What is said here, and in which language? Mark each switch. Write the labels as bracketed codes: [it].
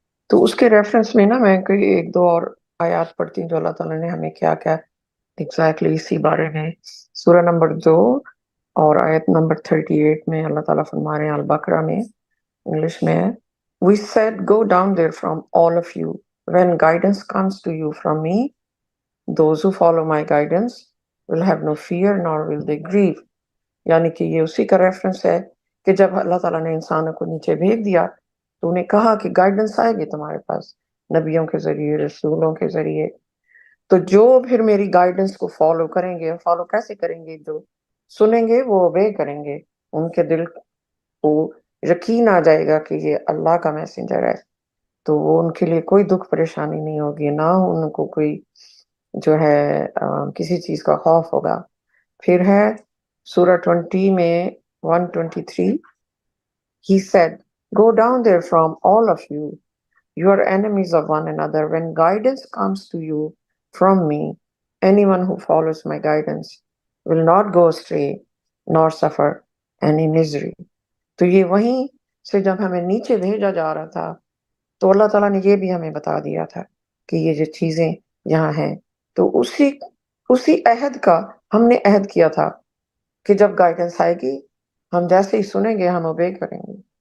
[ur] تو اس کے ریفرنس میں نا میں کوئی ایک دو اور آیات پڑھتی ہوں جو اللہ تعالیٰ نے ہمیں کیا ایگزیکٹلی اسی بارے میں. سورہ نمبر 2 اور آیت نمبر 38 میں اللہ تعالیٰ فرما رہے ہیں، البقرہ میں انگلش میں ہے، [en] We said, go down there from all of you. When guidance comes to you from me, those who follow my guidance will have no fear nor will they grieve. [ur] یعنی کہ یہ اسی کا ریفرنس ہے کہ جب اللہ تعالیٰ نے انسانوں کو نیچے بھیج دیا تو انہیں کہا کہ گائیڈنس آئے گی تمہارے پاس نبیوں کے ذریعے، رسولوں کے ذریعے، تو جو پھر میری گائیڈنس کو فالو کریں گے، فالو کیسے کریں گے؟ جو سنیں گے وہ اوبے کریں گے، ان کے دل کو یقین آ جائے گا کہ یہ اللہ کا میسنجر ہے، تو وہ ان کے لیے کوئی دکھ پریشانی نہیں ہوگی، نہ ان کو کوئی جو ہے کسی چیز کا خوف ہوگا۔ پھر ہے سورہ 20 میں 123 [en] He said, "Go down there from all of you. You are enemies of one another. When guidance comes to you from me, anyone who follows my guidance will not go astray nor suffer any misery." [ur] تو یہ وہیں سے جب ہمیں نیچے بھیجا جا رہا تھا تو اللہ تعالیٰ نے یہ بھی ہمیں بتا دیا تھا کہ یہ جو چیزیں یہاں ہیں، تو اسی عہد کا ہم نے عہد کیا تھا کہ جب گائیڈنس آئے گی ہم جیسے ہی سنیں گے ہم اوبے کریں گے،